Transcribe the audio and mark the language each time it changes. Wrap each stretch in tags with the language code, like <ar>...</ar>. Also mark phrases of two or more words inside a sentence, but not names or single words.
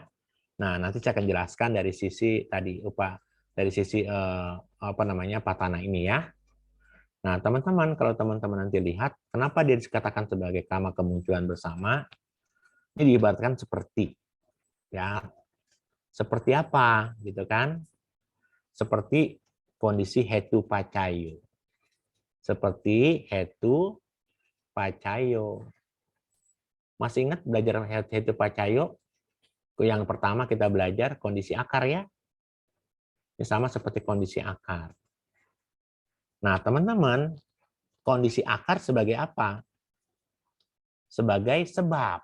<id>Nah, nanti saya akan jelaskan dari sisi tadi patana ini ya. Nah, teman-teman, kalau teman-teman nanti lihat, kenapa dia dikatakan sebagai kama kemunculan bersama? Ini diibaratkan seperti, ya, seperti apa, gitu kan?</id> <pi>Seperti kondisi hetu pacayo. Seperti hetu pacayo.</pi> <id>Masih ingat belajar</id> <pi>hetu pacayo?</pi> <id>Yang pertama kita belajar kondisi akar ya. Ini sama seperti kondisi akar. Nah, teman-teman, kondisi akar sebagai apa? Sebagai sebab.</id>